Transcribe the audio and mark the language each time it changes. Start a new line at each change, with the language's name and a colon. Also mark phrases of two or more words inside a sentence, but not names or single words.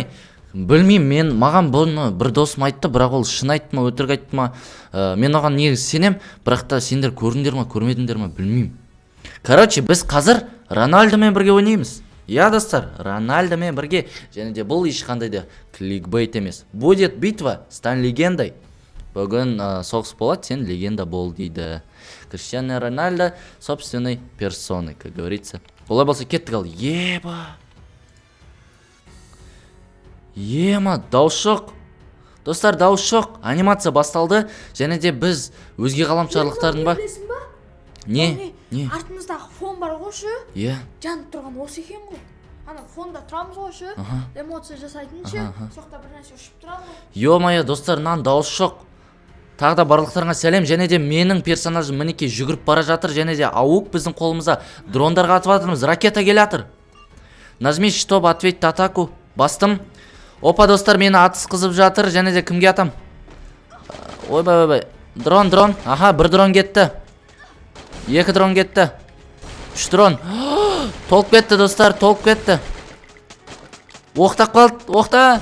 Kazakh: Білмеймін, маған бұны бір досым айтты, бірақ ол шын айтты ма, өтірік айтты ма. Мен оған негіз сенем, бірақ та сендер көрдіңдер ма, көрмедіңдер ма, білмеймін. Короче, біз қазір Рональдомен бірге ойнаймыз. Я, достар, Рональдомен бірге, және де бұл ешқандай да кликбейт емес.
Russian: Будет битва, стань легендой.
Kazakh: Бүгін соғыс болады, сен легенда бол дейді.
Russian: Криштиану Рональдо собственной персоной, как говорится.
Kazakh: Олай болса кеттік ал. Ема, дауыс жоқ. Достар, дауыс жоқ. Анимация басталды. Және де біз өзге ғаламшарлықтардың ба? Не? Артымыздағы фон бар ғойшы? Жанып тұрған осы екен ғой. Ана фонда тұрамыз ғойшы? Эмоция жасайтыншы? Соқта бір нәрсе ұшып тұрады. Ё-майя, достар, нан дауыс жоқ. Тағы да барлықтарыңа сәлем. Және де менің персонажым мінекей жүгіріп бара жатыр. Және де ауық біздің қолымызда дрондарға атып жатырмыз. Ракета келатыр.
Russian: Нажми, чтобы ответить атаку.
Kazakh: Бастым. Опа, достар, мені атыс қызып жатыр. Және де кімге атам? Ойбай. Дрон. Аха, бір дрон кетті. 2 дрон кетті. 3 дрон. Толып кетті, достар, толып кетті. Оқтап қалды, оқта.